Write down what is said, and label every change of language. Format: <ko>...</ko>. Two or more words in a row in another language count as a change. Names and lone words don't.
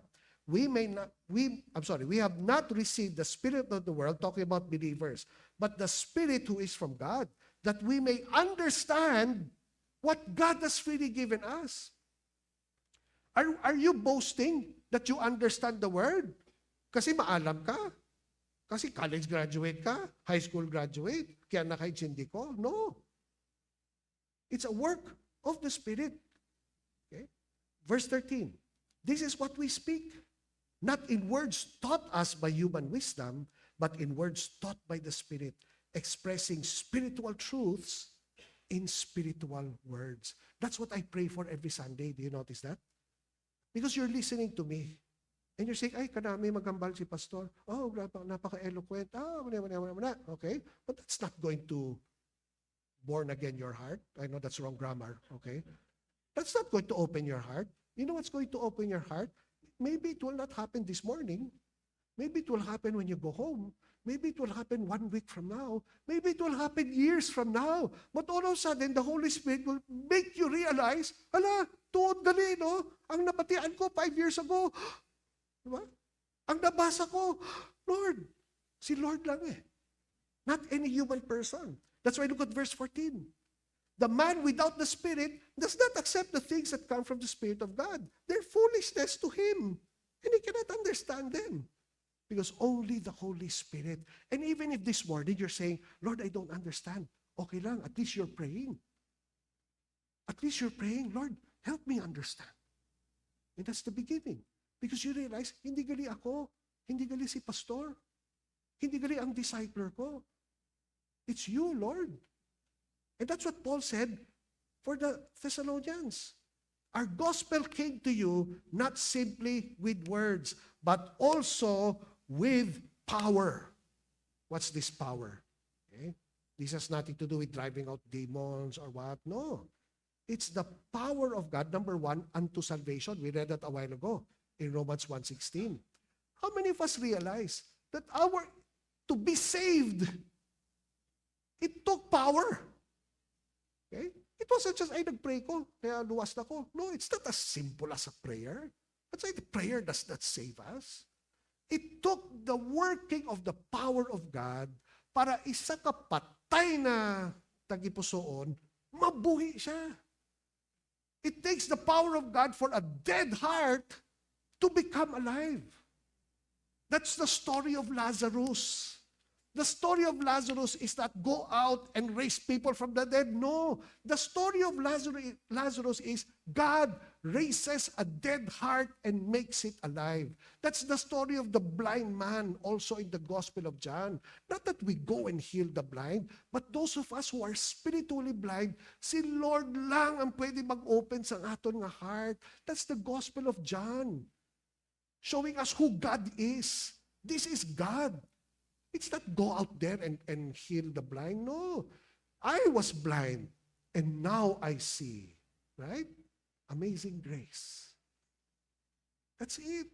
<en>We have not received the spirit of the world, talking about believers, but the Spirit who is from God, that we may understand what God has freely given us. Are you boasting that you understand the word?</en> <tl>Kasi maalam ka. Kasi</tl> <en>college graduate</en> <tl>ka,</tl> <en>high school graduate,</en> <tl>kaya nakaintindi ko.</tl> <en>No. It's a work of the Spirit. Okay? Verse 13. This is what we speak, not in words taught us by human wisdom, but in words taught by the Spirit, expressing spiritual truths in spiritual words. That's what I pray for every Sunday. Do you notice that? Because you're listening to me. And you're saying,</en> <hil>ay, kanami magambal si pastor. Oh,</hil> <tl>napaka-eloquent.</tl> <en>Okay? But that's not going to born again your heart. I know that's wrong grammar. Okay? That's not going to open your heart. You know what's going to open your heart? Maybe it will not happen this morning. Maybe it will happen when you go home. Maybe it will happen 1 week from now. Maybe it will happen years from now. But all of a sudden, the Holy Spirit will make you realize,</en> <hil>hala, tuod gali, no? Ang nabatian ko 5 years ago. Diba? Ang nabasa ko, Lord. Si Lord lang eh.</hil> <en>Not any human person. That's why look at verse 14. The man without the Spirit does not accept the things that come from the Spirit of God. They're foolishness to him. And he cannot understand them. Because only the Holy Spirit. And even if this morning you're saying, Lord, I don't understand.</en> <tl>Okay lang,</tl> <en>at least you're praying. At least you're praying, Lord, help me understand. And that's the beginning. Because you realize,</en> <hil>hindi gali ako, hindi gali si pastor, hindi gali ang discipler ko.</hil> <en>It's you, Lord. And that's what Paul said for the Thessalonians. Our gospel came to you not simply with words, but also with power. What's this power? Okay? This has nothing to do with driving out demons or what. No. It's the power of God, number one, unto salvation. We read that a while ago in Romans 1:16. How many of us realize that to be saved, it took power? Okay? It wasn't just,</en> <hil>ay, nag-pray ko, kaya luwas na ko.</hil> <en>No, it's not as simple as a prayer. That's why the prayer does not save us. It took the working of the power of God</en> <hil>para isa ka patay na tagipusoon, mabuhi siya.</hil> <en>It takes the power of God for a dead heart to become alive. That's the story of Lazarus. The story of Lazarus is not go out and raise people from the dead. No. The story of Lazarus is God raises a dead heart and makes it alive. That's the story of the blind man also in the Gospel of John. Not that we go and heal the blind, but those of us who are spiritually blind,</en> <hil>si Lord lang ang pwede mag-open sa aton nga heart.</hil> <en>That's the Gospel of John. Showing us who God is. This is God. It's not go out there and heal the blind. No. I was blind and now I see. Right? Amazing grace. That's it.</en>